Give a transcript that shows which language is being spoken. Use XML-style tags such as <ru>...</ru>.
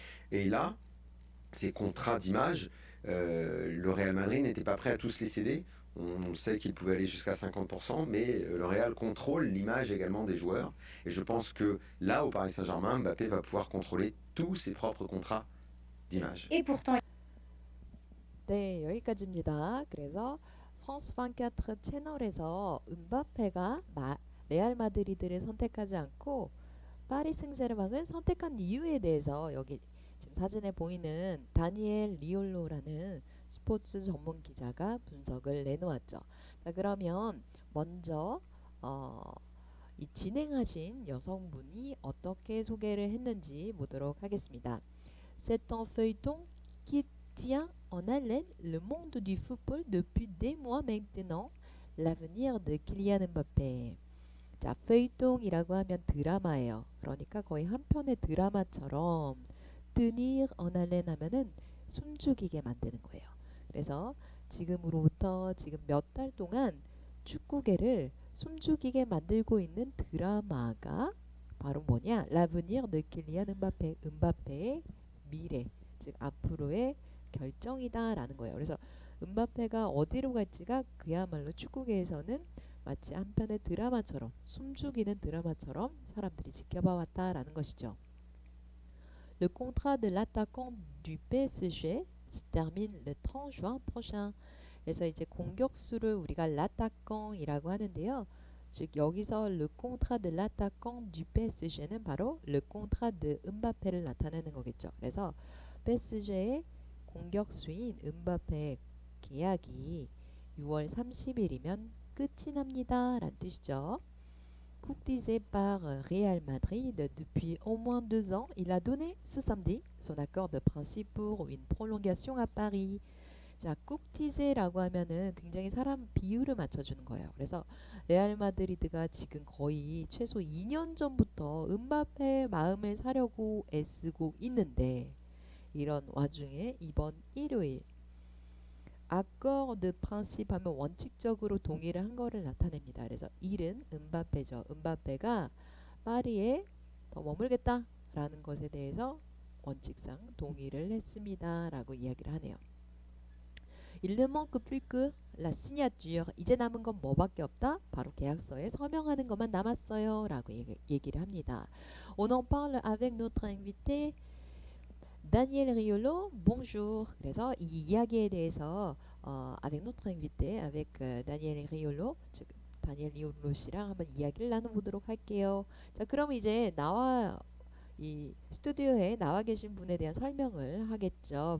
<fr>Et là, ces contrats d'image, le Real Madrid n'était pas prêt à tous les céder. On sait qu'il pouvait aller jusqu'à 50%, mais le Real contrôle l'image également des joueurs. Et je pense que là, au Paris Saint-Germain, Mbappé va pouvoir contrôler tous ses propres contrats d'image. Et pourtant,</fr> <ko>네, 여기까지입니다. 그래서 프랑스 24 채널에서 음바페가 레알 마드리드를 선택하지 않고 파리 생제르맹을 선택한 이유에 대해서 여기 지금 사진에 보이는 다니엘 리올로라는 스포츠 전문 기자가 분석을 내놓았죠. 자, 그러면 먼저 이 진행하신 여성분이 어떻게 소개를 했는지 보도록 하겠습니다.</ko> <fr>C'est un feuilleton qui tient en haleine le monde du football depuis des mois maintenant. l'avenir de Kylian Mbappé.</fr> <ko>자, 페이통이라고 하면 드라마예요. 그러니까 거의 한 편의 드라마처럼</ko> <fr>tenir en haleine</fr> <ko>하면은 숨죽이게 만드는 거예요. 그래서 지금으로부터 지금 몇 달 동안 축구계를 숨죽이게 만들고 있는 드라마가 바로 뭐냐?</ko> <fr>l'avenir de Kylian Mbappé.</fr> <ko>음바페의 미래, 즉 앞으로의 결정이다라는 거예요. 그래서 음바페가 어디로 갈지가 그야말로 축구계에서는 마치 한편의 드라마처럼 숨죽이는 드라마처럼 사람들이 지켜봐 왔다라는 것이죠.</ko> <fr>Le contrat de l'attaquant du PSG se termine le 30 juin prochain.</fr> <ko>그래서 이제 공격수를 우리가</ko> <fr>l'attaquant</fr> <ko>이라고 하는데요. 즉 여기서</ko> <fr>le contrat de l'attaquant du PSG는</fr> <ko>바로</ko> <fr>le contrat de</fr> <ko>음바페를 나타내는 거겠죠. 그래서 PSG의 공격수인 음바페 계약이 6월 30일이면 끝이 납니다 라는 뜻이죠.</ko> <fr>Courtisé par Real Madrid depuis au moins 2 ans, il a donné ce samedi son accord de principe pour une prolongation à Paris.</fr> <ko>자, 쿡티제라고 하면은 굉장히 사람 비율을 맞춰주는 거예요. 그래서 레알 마드리드가 지금 거의 최소 2년 전부터 음바페의 마음을 사려고 애쓰고 있는데 이런 와중에 이번 일요일</ko> <fr>accord de principe</fr> <ko>하면 원칙적으로 동의를 한 거를 나타냅니다. 그래서 일은 음바페죠. 음바페가 파리에 더 머물겠다라는 것에 대해서 원칙상 동의를 했습니다. 라고 이야기를 하네요.</ko> <fr>Il ne manque plus que la signature.</fr> <ko>이제 남은 건 뭐밖에 없다? 바로 계약서에 서명하는 것만 남았어요. 라고 얘기를 합니다.</ko> <fr>On en parle avec notre invité Daniel Riolo. Bonjour.</fr> <ko>그래서 이 이야기에 대해서</ko> <fr>avec notre invité, avec Daniel Riolo,</fr> <ko>즉 다니엘 리올로 씨랑 한번 이야기를 나눠보도록 할게요. 자, 그럼 이제 이 스튜디오에 나와 계신 분에 대한 설명을 하겠죠.</ko>